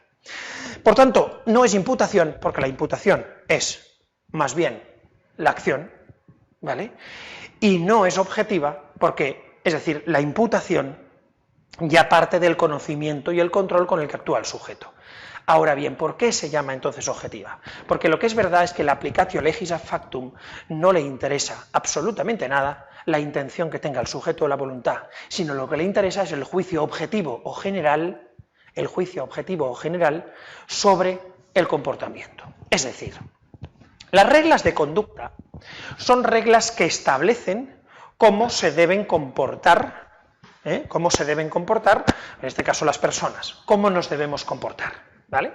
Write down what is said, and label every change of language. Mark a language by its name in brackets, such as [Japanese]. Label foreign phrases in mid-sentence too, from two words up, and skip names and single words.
[Spanish] Por tanto, no es imputación, porque la imputación es más bien la acción, ¿vale? Y no es objetiva, porque, es decir, la imputación ya parte del conocimiento y el control con el que actúa el sujeto. Ahora bien, ¿por qué se llama entonces objetiva? Porque lo que es verdad es que la [Latin] applicatio legis ad factum [Spanish] no le interesa absolutamente nada la intención que tenga el sujeto o la voluntad, sino lo que le interesa es el juicio objetivo o general, sobre el comportamiento. Es decir, las reglas de conducta son reglas que establecen cómo se deben comportar, en este caso las personas, cómo nos debemos comportar, ¿vale?